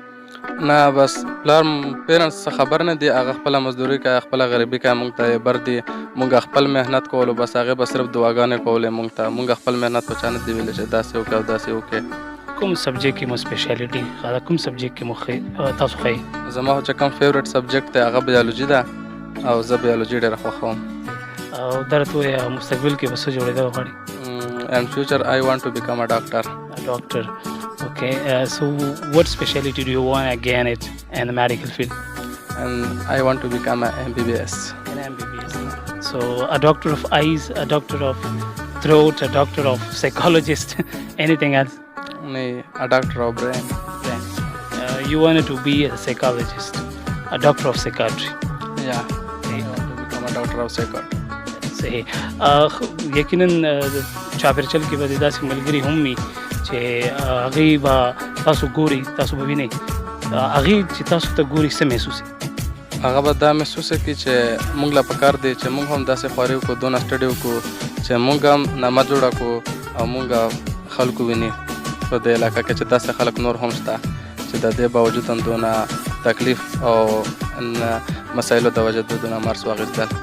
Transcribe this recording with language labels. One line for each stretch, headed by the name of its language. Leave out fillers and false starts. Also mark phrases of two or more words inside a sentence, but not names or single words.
Pashto: نه بس پلار پیرنټس څه خبر نه دي هغه خپله مزدوري کوي خپله غریبي کوي مونږ ته یې بر دي مونږ خپل محنت کولو بس هغې به صرف دعاګانې کولې مونږ ته مونږ خپل محنت په چا نه دي ویلی چې داسې وکړې او داسې وکړې. کوم سبجیکټ کې مو سپیشالیټي کوم سبجیکټ کې مو تاسو ښایي؟ زما خو چې کوم فیورټ سبجیکټ دی هغه بیالوجي ده او زه بیالوجي ډېره خوښوم. او دا راته ووایه مستقبل کې به څه جوړېدل غواړئ؟
English: In future I want to become a doctor. A doctor. Okay. So what specialty do you want to gain it in the medical field? And I want to become an MBBS. An MBBS. So a doctor of eyes, a doctor of throat, a doctor of psychologist, anything else? No, a doctor of brain. You wanted to be a psychologist, a doctor of psychiatry. Yeah. I want to become a doctor of psychiatry.
Pashto: صحیح. یقینا چاپېرچل کې به داسې ملګري هم وي چې هغوی به تاسو ګوري تاسو به وینئ هغوی چې تاسو ته ګوري څه محسوسي؟ هغه به دا محسوسه کړي چې موږ له پکار دی چې موږ هم داسې خواري وکړو دونه سټډي وکړو چې موږ هم نامه جوړه کړو او موږ خلکو ویني په دې علاقه کې چې داسې خلک نور هم شته چې د دې باوجود هم دونه تکلیف او مسایلو د وجه دونه مارکس واخیستل.